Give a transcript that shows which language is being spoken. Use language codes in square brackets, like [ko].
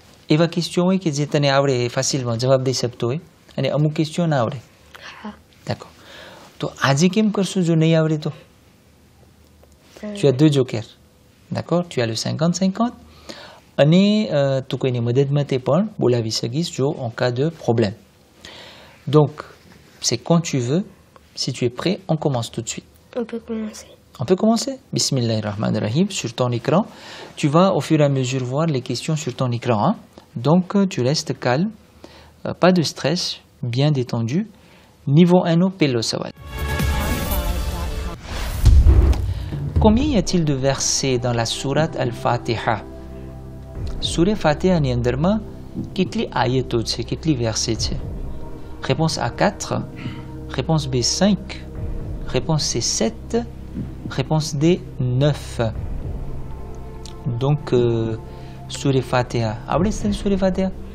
[gu] એવા ક્વેશ્ચન હોય કે જે તને આવડે, ફાસિલમાં જવાબ દઈ શકતો હોય અને અમુક ક્વેશ્ચન ના આવડે? Ha. [fr] D'accord. [gu] તો આજે કેમ કરશું જો નહીં આવડે તો? [fr] Tu as 2 jokers. D'accord? Tu as le 50-50 [gu] અને તું કોઈની મદદ માટે પણ બોલાવી શકીશ જો [fr] en cas de problème. Donc, c'est quand tu veux. Si tu es prêt, on commence tout de suite. On peut commencer. On peut commencer? Bismillahirrahmanirrahim. Sur ton écran, tu vas au fur et à mesure voir les questions sur ton écran, hein? Donc, tu restes calme, pas de stress, bien détendu. Niveau 1 au Pelo Sawal. Combien y a-t-il de versets dans la sourate Al-Fatiha? [gu] Sourate Fatiha ni અંદરમાં કેટલી આયતો છે, કેટલી versets છે? [fr] Réponse A 4, réponse B 5, réponse C 7, réponse D 9. [gu] Donc Sourate Fatiha આવડે છે તને Sourate Fatiha?